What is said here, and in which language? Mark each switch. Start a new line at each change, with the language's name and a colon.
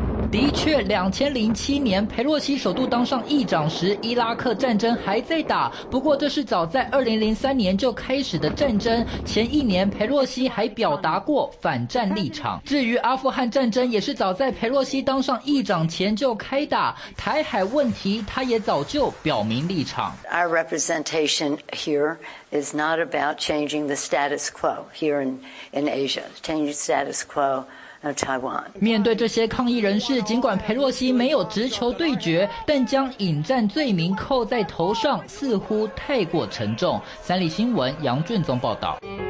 Chinese: 的确，2007年佩洛西首度当上议长时，伊拉克战争还在打。不过，这是早在2003年就开始的战争。前一年，佩洛西还表达过反战立场。至于阿富汗战争，也是早在佩洛西当上议长前就开打。台海问题，他也早就表明立场。
English: Our representation here is not about changing the status quo here in Asia. Change the status quo.
Chinese: 面对这些抗议人士，尽管佩洛西没有直球对决，但将引战罪名扣在头上似乎太过沉重。三立新闻杨俊宗报道。